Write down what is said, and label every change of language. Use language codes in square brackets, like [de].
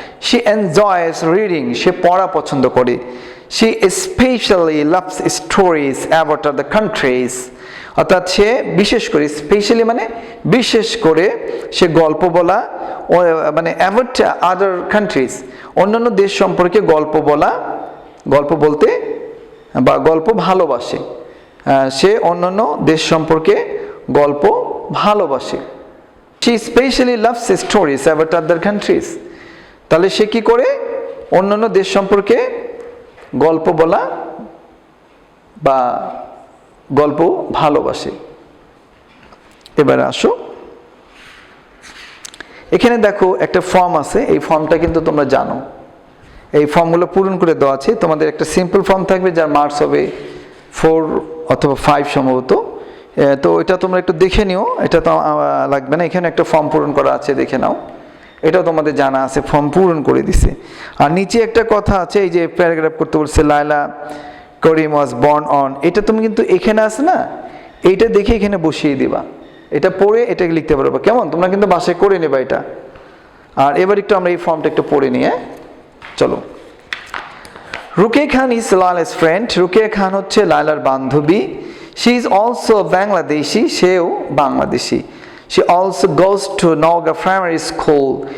[en] she enjoys reading, [bn] সে পড়া পছন্দ করে। [en] she specially loves stories about the countries, [bn] অর্থাৎ সে বিশেষ করে, স্পেশালি মানে বিশেষ করে, সে গল্প বলা, মানে অ্যাবাউট আদার কান্ট্রিজ, অন্যান্য দেশ সম্পর্কে গল্প বলা, গল্প বলতে বা গল্প ভালোবাসে। সে অন্যান্য দেশ সম্পর্কে গল্প ভালোবাসে। [en] she especially loves stories about other countries. [bn] তাহলে সে কি করে অন্যান্য দেশ সম্পর্কে গল্প বলা বা গল্প ভালোবাসে। এবারে আসো, এখানে দেখো একটা ফর্ম আছে, এই ফর্মটা কিন্তু তোমরা জানো, এই ফর্মগুলো পূরণ করে দেওয়া আছে। তোমাদের একটা সিম্পল ফর্ম থাকবে যার মার্কস হবে 4 অথবা 5 সম্ভবত। তো এটা তোমরা একটু দেখে নিও, এটা তো লাগবে না। এখানে একটা ফর্ম পূরণ করা আছে, দেখে নাও। এটাও তোমাদের জানা আছে, ফর্ম পূরণ করে দিছে। আর নিচে একটা কথা আছে, এই যে প্যারাগ্রাফ করতে বলছে [en] Laila Karim was born on, [bn] এটা তুমি কিন্তু এখানে আছে না, এইটা দেখে এখানে বসিয়ে দিবা, এটা পড়ে এটাকে লিখতে পারবা। কেমন? তোমরা কিন্তু বাসায় করে নেবা এটা। আর এবার একটু আমরা এই ফর্মটা একটু পড়ে নিয়ে চলো। [en] Rukiya Khan is Laila's friend, [bn] রুকিয়া খান হচ্ছে লায়লার বান্ধবী। [en] she is also Bangladeshi, [bn] সেও Bangladeshi. [en] She also goes to Noga Primary School.